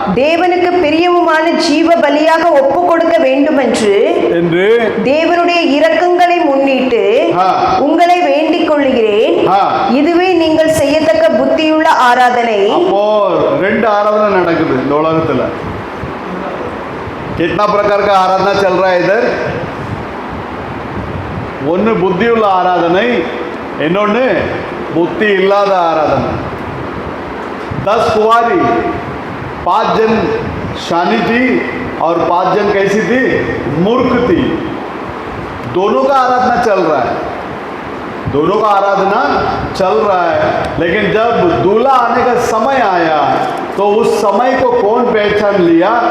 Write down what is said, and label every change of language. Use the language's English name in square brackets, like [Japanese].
[Tamil] தேவனுக்கு பிரியமுமான ஜீவ பலியாக ஒப்பு கொடுக்க வேண்டுமென்று என்று தேவனுடைய இரக்கங்களை முன்னிட்டு ஆ. உங்களை வேண்டிக் கொள்கிறேன்। ஆ. இதுவே நீங்கள் செய்யத்தக்க புத்தியுள்ள ஆராதனை। அப்போ ரெண்டு ஆராதனை நடக்குது இந்த உலகத்துல। [Hindi] कितना प्रकार का आराधना चल रहा है इधर? [Tamil] ஒன்று புத்தியுள்ள ஆராதனை, இன்னொன்று புத்தி இல்லாத ஆராதனை। [Hindi] 10 कुंवारी, 5 जन शानी थी और 5 जन कैसी थी? मूर्ख थी। दोनों का आराधना चल रहा है, दोनों का आराधना चल रहा है। लेकिन जब दूल्हा आने का समय आया तो उस समय को कौन पहचान लिया?